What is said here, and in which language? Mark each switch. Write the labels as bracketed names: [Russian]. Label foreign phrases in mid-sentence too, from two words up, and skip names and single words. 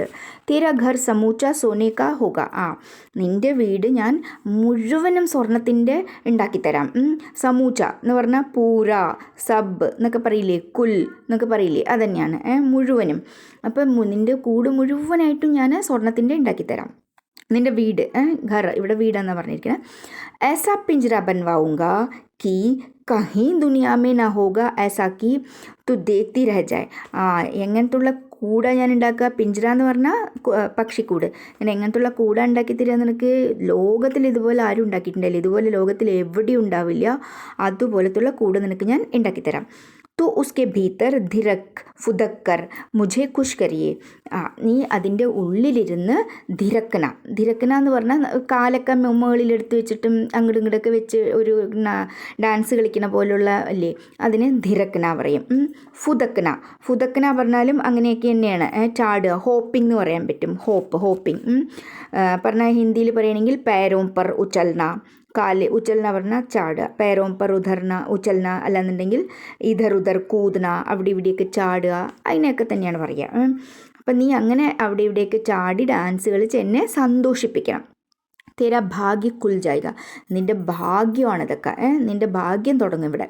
[Hindi] तेरा घर समूचा सोने का होगा, [Malayalam] നിൻ്റെ വീട് ഞാൻ മുഴുവനും സ്വർണത്തിൻ്റെ ഉണ്ടാക്കിത്തരാം. സമൂച്ച എന്ന് പറഞ്ഞാൽ പൂര, സബ് എന്നൊക്കെ പറയില്ലേ, കുൽ എന്നൊക്കെ പറയില്ലേ, അതന്നെയാണ് മുഴുവനും. അപ്പം നിൻ്റെ കൂട് മുഴുവനായിട്ടും ഞാൻ സ്വർണത്തിൻ്റെ ഉണ്ടാക്കിത്തരാം. നിൻ്റെ വീട്, ഘർ ഇവിടെ വീടെന്നാണ് പറഞ്ഞിരിക്കുന്നത്. [Hindi] ऐसा पिंजरा बनवाऊंगा कि कहीं दुनिया में ना होगा ऐसा कि तू देखती रह जाए. [Malayalam] എങ്ങനത്തുള്ള കൂടാ ഞാൻ ഉണ്ടാക്കുക, പിഞ്ചറ എന്ന് പറഞ്ഞാൽ പക്ഷിക്കൂട്. ഞാൻ എങ്ങനത്തുള്ള കൂടാ ഉണ്ടാക്കി തരിക, നിനക്ക് ലോകത്തിൽ ഇതുപോലെ ആരും ഉണ്ടാക്കിയിട്ടുണ്ടല്ലോ, ഇതുപോലെ ലോകത്തിൽ എവിടെയും ഉണ്ടാവില്ല, അതുപോലത്തുള്ള കൂട് നിനക്ക് ഞാൻ ഉണ്ടാക്കിത്തരാം. [Hindi] तो उसके भीतर थिरक फुदककर मुझे खुश करिए, [Malayalam] നീ അതിൻ്റെ ഉള്ളിലിരുന്ന് ധിരക്കന എന്ന് പറഞ്ഞാൽ കാലൊക്കെ മുകളിലെടുത്ത് വെച്ചിട്ടും അങ്ങോട്ടും ഇങ്ങോട്ടൊക്കെ വെച്ച് ഒരു ഡാൻസ് കളിക്കുന്ന പോലുള്ള അല്ലേ, അതിന് ധിരക്കന പറയും. ഫുദക്കന പറഞ്ഞാലും അങ്ങനെയൊക്കെ തന്നെയാണ്, ചാടുക, ഹോപ്പിംഗ് എന്ന് പറയാൻ പറ്റും, ഹോപ്പിംഗ് പറഞ്ഞാൽ ഹിന്ദിയിൽ പറയുകയാണെങ്കിൽ [Hindi] पैरों पर उछलना, [Malayalam] കാല് ഉച്ചൽന പറഞ്ഞാൽ ചാടുക, [Hindi] पैरों पर उछलना [Malayalam] അല്ലാന്നുണ്ടെങ്കിൽ [Hindi] इधर उधर कूदना, [Malayalam] അവിടെ ഇവിടെയൊക്കെ ചാടുക, അതിനെയൊക്കെ തന്നെയാണ് പറയുക. അപ്പം നീ അങ്ങനെ അവിടെ ഇവിടെയൊക്കെ ചാടി ഡാൻസ് കളിച്ച് എന്നെ സന്തോഷിപ്പിക്കണം. [Hindi] तेरा भाग्य खुल जाएगा, [Malayalam] നിൻ്റെ ഭാഗ്യമാണിതൊക്കെ, നിൻ്റെ ഭാഗ്യം തുടങ്ങും ഇവിടെ.